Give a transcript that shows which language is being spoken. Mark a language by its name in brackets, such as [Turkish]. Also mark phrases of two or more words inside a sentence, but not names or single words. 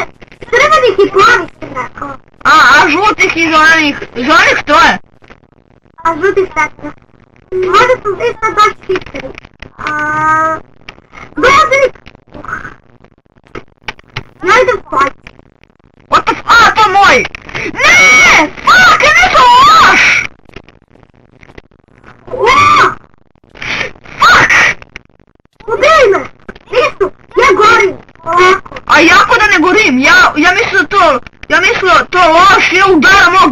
[Serbian] Crvenih i plavih sam rekao. A žutih i zelenih. Zelenih što je? A žutih preturo. Možda su svi sad baš hiteri. Gledaj! Ja idem spać. [English] What the f... [Serbian] A, to je moj! Ne! Fuck, ja nisam loš! Fuck! Ubij me! Nisu! Ja gorim! Ovako. A jako da ne gorim, ja mislim da to loš, ja udaram mog...